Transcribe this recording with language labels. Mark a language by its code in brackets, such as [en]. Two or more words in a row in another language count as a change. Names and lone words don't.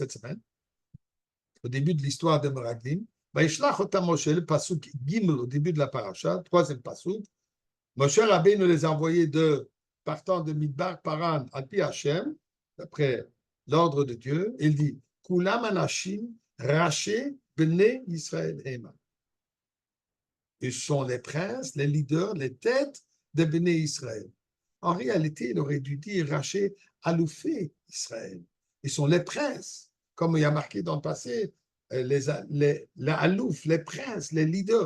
[fr] cette semaine, au début de l'histoire de Meraglim, [he] וישלח אותם משה, [fr] le passouk Gimel, au début de la paracha, troisième passouk, Moshe Rabbeinu les a envoyés partant de Midbar Paran à [he] פי השם, [fr] d'après l'ordre de Dieu, il dit, [he] כולם אנשים ראשי בני ישראל המה. [fr] Ils sont les princes, les leaders, les têtes de Bnei Israël. En réalité, il aurait dû dire [he] ראשי אלופי ישראל. [fr] Ils sont les princes, comme il y a marqué dans le passé, les alouf, les princes, les leaders.